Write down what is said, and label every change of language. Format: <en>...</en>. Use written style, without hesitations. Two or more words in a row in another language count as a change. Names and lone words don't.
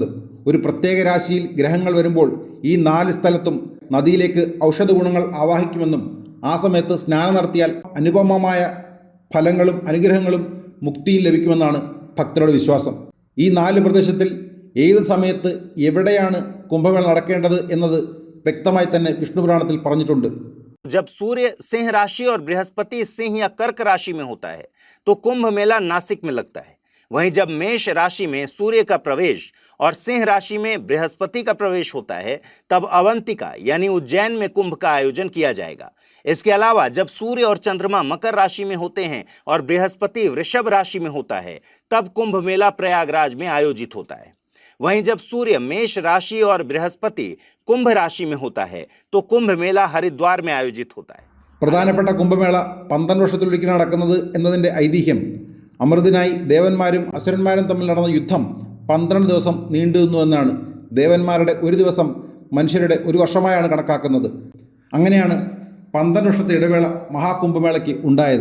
<ml>ഒരു പ്രത്യേക രാശിയിൽ ഗ്രഹങ്ങൾ വരുമ്പോൾ ഈ 4 സ്ഥലത്തും നദിയിലേക്ക് ഔഷധ ഗുണങ്ങൾ ആവാഹിക്കുമെന്നും ആ സമയത്ത് സ്നാനം നടത്തിയാൽ അനുപമമായ ഫലങ്ങളും അനുഗ്രഹങ്ങളും മുക്തിയും ലഭിക്കുമെന്നാണ് ഭക്തരുടെ വിശ്വാസം. ഈ 4 പ്രദേശത്തിൽ ഏത് സമയത്ത് എവിടെയാണ് കുംഭമേള നടക്കേണ്ടത് എന്നത് വ്യക്തമായി തന്നെ വിഷ്ണു പുരാണത്തിൽ പറഞ്ഞിട്ടുണ്ട്.</ml> <hi>जब सूर्य सिंह राशि और बृहस्पति सिंह या कर्क राशि में होता है तो कुंभ मेला नासिक में लगता है. वहीं जब मेष राशि में सूर्य का प्रवेश और सिंह राशि में बृहस्पति का प्रवेश होता है तब अवंतिका यानी उज्जैन में कुंभ का आयोजन किया जाएगा. इसके अलावा जब सूर्य और चंद्रमा मकर राशि में होते हैं और बृहस्पति वृषभ राशि में होता है तब कुंभ मेला प्रयागराज में आयोजित होता है. वहीं जब सूर्य मेष राशि और बृहस्पति कुंभ राशि में होता है तो कुंभ मेला हरिद्वार में आयोजित होता है.</hi> <ml>പ്രധാനപ്പെട്ട കുംഭമേള 12 വർഷത്തിലൊരിക്കൽ നടക്കുന്നത് എന്നതിൻ്റെ ഐതിഹ്യം അമൃതിനായി ദേവന്മാരും അസുരന്മാരും തമ്മിൽ നടന്ന യുദ്ധം 12 ദിവസം നീണ്ടുനിന്നു എന്നാണ്. ദേവന്മാരുടെ ഒരു ദിവസം മനുഷ്യരുടെ ഒരു വർഷമായാണ് കണക്കാക്കുന്നത്. അങ്ങനെയാണ് 12 വർഷത്തെ ഇടവേള മഹാകുംഭമേളയ്ക്ക് ഉണ്ടായത്.</ml>